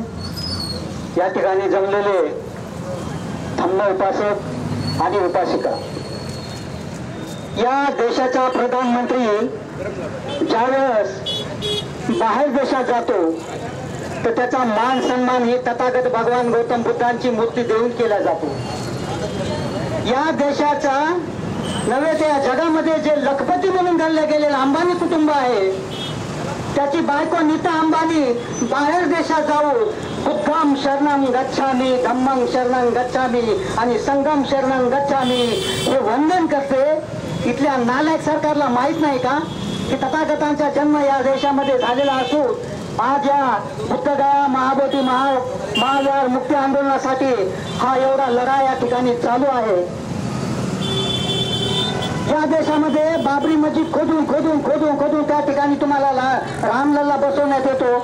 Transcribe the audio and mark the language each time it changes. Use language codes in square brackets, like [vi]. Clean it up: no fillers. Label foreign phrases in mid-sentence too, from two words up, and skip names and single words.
[mr] या ठिकाणी जमलेले धम्म उपासक आणि उपासिका, या देशाचा प्रधानमंत्री ज्यावेळेस बाहेर देशात जातो तर त्याचा मान सन्मान ही तथागत भगवान गौतम बुद्धांची मूर्ती देऊन केला जातो. या देशाचा नव्हे त्या जगामध्ये जे लखपती म्हणून धरले गेलेलं अंबानी कुटुंब आहे, त्याची बायको नीता अंबानी बाहेर देशात जाऊन [pi] बुद्धम शरणं गच्छामी, धम्मं शरणं गच्छामी [mr] आणि [pi] संघम शरणं गच्छामी [mr] हे वंदन करते. इथल्या नालायक सरकारला माहित नाही का की तथागतांचा जन्म या देशामध्ये झालेला असून आज या बुद्धगया महाबोधी महाविहार मुक्ती आंदोलनासाठी हा एवढा लढा या ठिकाणी चालू आहे. या देशामध्ये बाबरी मस्जिद खोदून त्या ठिकाणी तुम्हाला रामलल्ला बसवण्यात येतो.